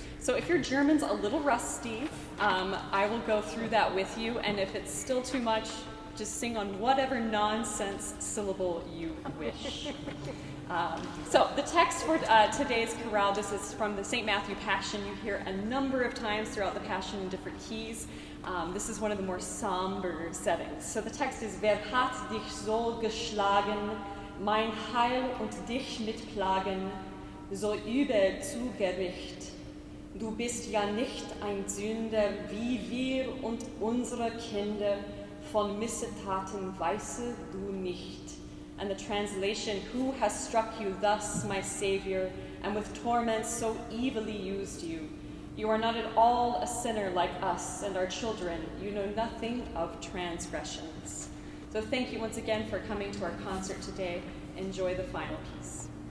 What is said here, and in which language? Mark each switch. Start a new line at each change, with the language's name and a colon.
English: So if your German's a little rusty, I will go through that with you, and if it's still too much, just sing on whatever nonsense syllable you wish. So the text for today's chorale, this is from the St. Matthew Passion. You hear a number of times throughout the Passion in different keys. This is one of the more somber settings. So the text is,
German: Wer hat dich so geschlagen, mein Heil und dich mit Plagen, so übel zu Gericht. Du bist ja nicht ein Sünder, wie wir und unsere Kinder, von Missetaten weiße du nicht.
English: And the translation, who has struck you thus, my Savior, and with torments so evilly used you? You are not at all a sinner like us and our children. You know nothing of transgressions. So thank you once again for coming to our concert today. Enjoy the final piece.